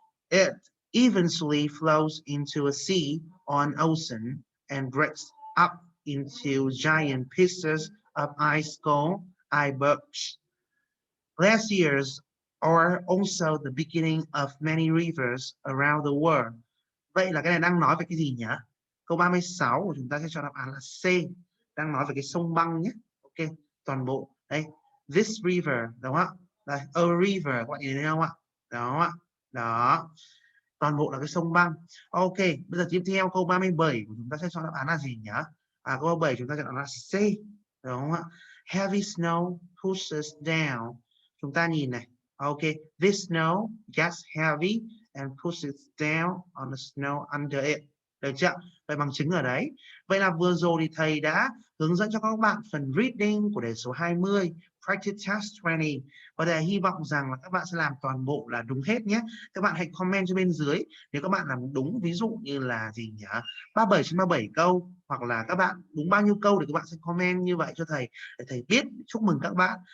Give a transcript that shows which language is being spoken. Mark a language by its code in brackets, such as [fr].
[en] It eventually flows into a sea or an ocean and breaks up into giant pieces of ice called icebergs. Glaciers are also the beginning of many rivers around the world. [vi] Vậy là cái này đang nói về cái gì nhỉ? Câu 36 của chúng ta sẽ cho đáp án là C. Đang nói về cái sông băng nhé. Ok, toàn bộ. Đây, [en] this river, [vi] đúng không ạ? Đây, a river, các bạn nhìn thấy không ạ? Đó ạ. Đó. Toàn bộ là cái sông băng. Ok, bây giờ tiếp theo câu 37 của chúng ta sẽ cho đáp án là gì nhỉ? Câu 37 chúng ta sẽ chọn là C, đúng không ạ? [en] Heavy snow pushes down. [vi] Chúng ta nhìn này. [en] Ok, this snow gets heavy and pushes down on the snow under it. [vi] Được chưa? Vậy bằng chứng ở đấy. Vậy là vừa rồi thì thầy đã hướng dẫn cho các bạn phần reading của đề số 20, practice test 20. Và thầy hy vọng rằng là các bạn sẽ làm toàn bộ là đúng hết nhé. Các bạn hãy comment cho bên dưới nếu các bạn làm đúng, ví dụ như là gì nhỉ? 37 trên 37 câu, hoặc là các bạn đúng bao nhiêu câu thì các bạn sẽ comment như vậy cho thầy để thầy biết, chúc mừng các bạn.